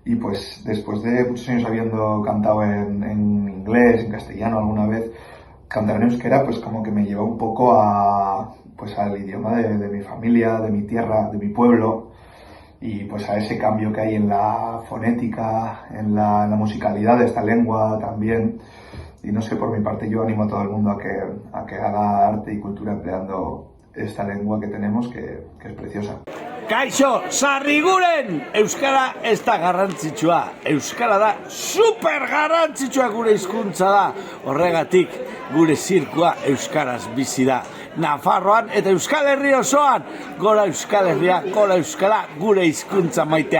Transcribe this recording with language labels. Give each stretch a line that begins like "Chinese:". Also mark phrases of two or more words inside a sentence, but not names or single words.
Spanish: Y pues después de muchos años habiendo cantado en inglés, en castellano alguna vez, cantar en euskera pues como que me llevó un poco al idioma de mi familia, de mi tierra, de mi pueblo, y pues a ese cambio que hay en la fonética, en la musicalidad de esta lengua también. Y no sé, por mi parte yo animo a todo el mundo a que haga arte y cultura empleando esta lengua que tenemos, que es preciosa.
Basque: Kaixo, sarriguren! Euskara ez da garrantzitsua. Euskara da super garrantzitsua, gure hizkuntza da. Horregatik, gure zirkua euskaraz bizi da. Nafarroan eta Euskal Herri osoan. Gora Euskal Herria, gora Euskara, gure hizkuntza maitea.